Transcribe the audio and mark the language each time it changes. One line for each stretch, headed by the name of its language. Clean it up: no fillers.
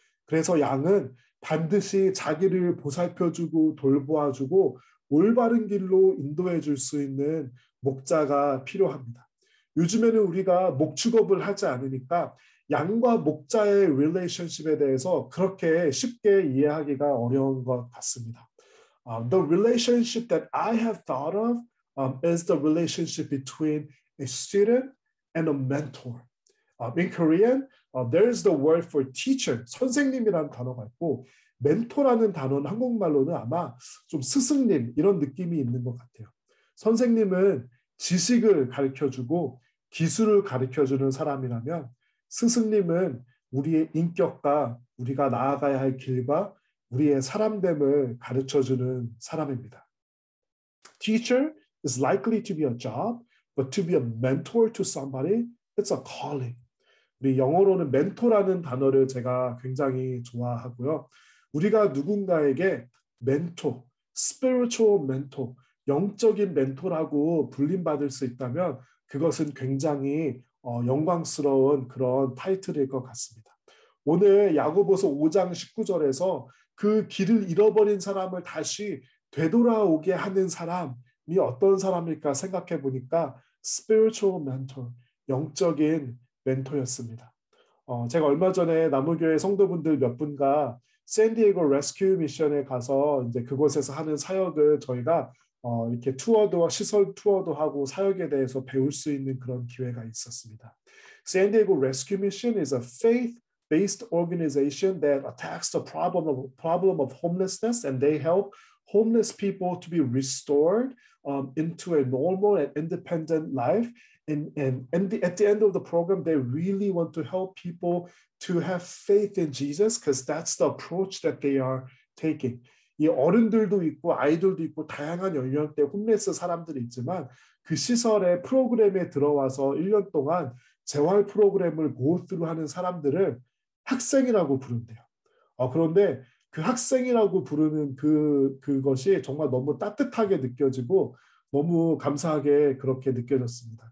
Korean: 그래서 양은 반드시 자기를 보살펴주고 돌보아주고 올바른 길로 인도해 줄 수 있는 목자가 필요합니다. 요즘에는 우리가 목축업을 하지 않으니까 양과 목자의 relationship에 대해서 그렇게 쉽게 이해하기가 어려운 것 같습니다.
English: The relationship that I have thought of is the relationship between a student and a mentor. In Korean, there is the word for teacher,
Korean: 선생님이라는 단어가 있고 멘토라는 단어는 한국말로는 아마 좀 스승님 이런 느낌이 있는 것 같아요. 선생님은 지식을 가르쳐주고 기술을 가르쳐주는 사람이라면 스승님은 우리의 인격과 우리가 나아가야 할 길과 우리의 사람됨을 가르쳐주는 사람입니다.
English: Teacher is likely to be a job, but to be a mentor to somebody, it's a calling.
Korean: 우리 영어로는 멘토라는 단어를 제가 굉장히 좋아하고요. 우리가 누군가에게 멘토,
English: spiritual mentor,
Korean: 영적인 멘토라고 불림받을 수 있다면 그것은 굉장히 영광스러운 그런 타이틀일 것 같습니다. 오늘 야고보서 5장 19절에서 그 길을 잃어버린 사람을 다시 되돌아오게 하는 사람이 어떤 사람일까 생각해 보니까
English: spiritual mentor,
Korean: 영적인 멘토였습니다. 제가 얼마 전에 나무교회 성도분들 몇 분과 샌디에고 레스큐 미션에 가서 이제 그곳에서 하는 사역을 저희가 이렇게 투어도 시설 투어도 하고 사역에 대해서 배울 수 있는 그런 기회가 있었습니다.
English: 샌디에고 레스큐 미션 is a faith-based organization that attacks the problem of homelessness and they help homeless people to be restored into a normal and independent life. At the end of the program, they really want to help people to have faith in Jesus because that's the approach that they are taking.
Korean: 이 어른들도 있고 아이들도 있고 다양한 연령대 홈레스 사람들이 있지만 그 시설의 프로그램에 들어와서 1년 동안 재활 프로그램을 고스루 하는 사람들을 학생이라고 부른대요. 그런데 그 학생이라고 부르는 그것이 정말 너무 따뜻하게 느껴지고 너무 감사하게 그렇게 느껴졌습니다.